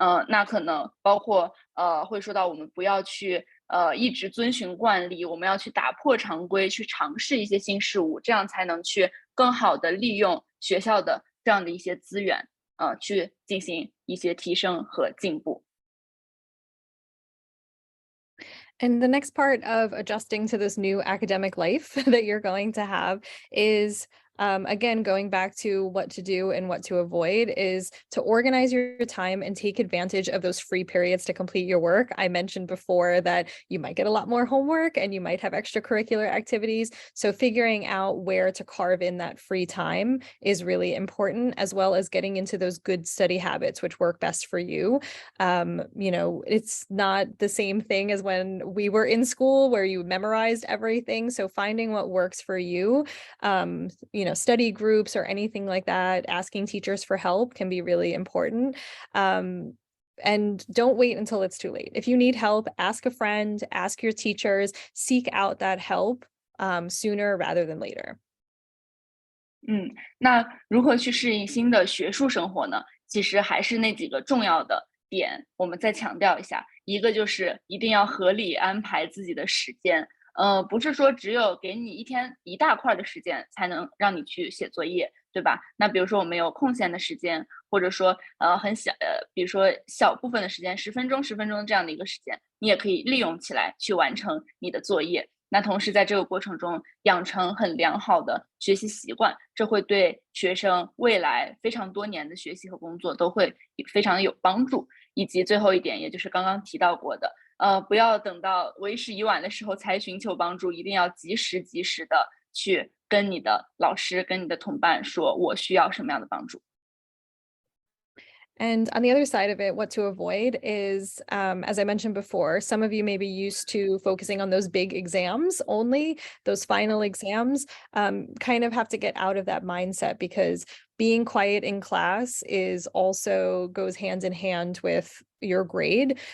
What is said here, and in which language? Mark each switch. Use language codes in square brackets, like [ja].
[zh] 那可能包括会说到我们不要去一直遵循惯例，我们要去打破常规，去尝试一些新事物，这样才能去更好的利用学校的这样的一些资源，去进行一些提升和进步。 [en] And the next part of adjusting to this new academic life that you're going to have is, again, going back to what to do and what to avoid, is to organize your time and take advantage of those free periods to complete your work. I mentioned before that you might get a lot more homework and you might have extracurricular activities. So figuring out where to carve in that free time is really important, as well as getting into those good study habits, which work best for you. It's not the same thing as when we were in school where you memorized everything. So finding what works for you, study groups or anything like that, asking teachers for help can be really important. And don't wait until it's too late. If you need help, ask a friend, ask your teachers, seek out that help sooner rather than later. [zh] 那如何去适应新的学术生活呢？其实还是那几个重要的点，我们再强调一下。一个就是一定要合理安排自己的时间，不是说只有给你一天一大块的时间才能让你去写作业，对吧？那比如说我们有空闲的时间，或者说比如说小部分的时间，10分钟这样的一个时间，你也可以利用起来去完成你的作业。那同时在这个过程中养成很良好的学习习惯，这会对学生未来非常多年的学习和工作都会非常有帮助。以及最后一点，也就是刚刚提到过的，不要等到为时已晚的时候才寻求帮助，一定要及时的去跟你的老师、跟你的同伴说，我需要什么样的帮助。 [en] And on the other side of it, what to avoid is, as I mentioned before, some of you may be used to focusing on those big exams only, those final exams, kind of have to get out of that mindset, because being quiet in class is also goes hand in hand with your grade.